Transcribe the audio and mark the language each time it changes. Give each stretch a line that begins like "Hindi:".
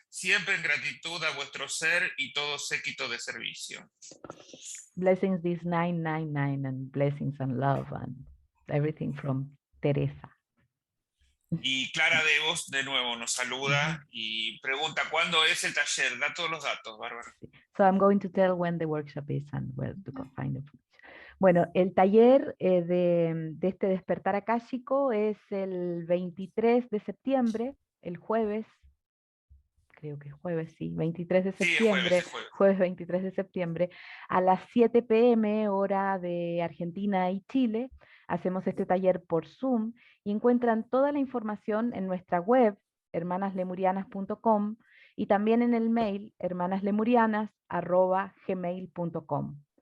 Spanish: Siempre en gratitud a vuestro ser y todo séquito de servicio.
English: Blessings this 999 and blessings and love and everything from Teresa.
Spanish: Y Clara Devos, de nuevo, nos saluda y pregunta, ¿cuándo es el taller? Da todos los datos, Bárbara.
English: So I'm going to tell when the workshop is and where to go find it.
Spanish: Bueno, el taller de este Despertar Akáshico es el 23 de septiembre, el jueves, creo que es jueves, sí, 23 de septiembre, Sí, es jueves. Jueves 23 de septiembre, a las 7 p.m. hora de Argentina y Chile. Hacemos este taller por Zoom y encuentran toda la información en nuestra web, hermanaslemurianas.com, y también en el mail, hermanaslemurianas@gmail.com.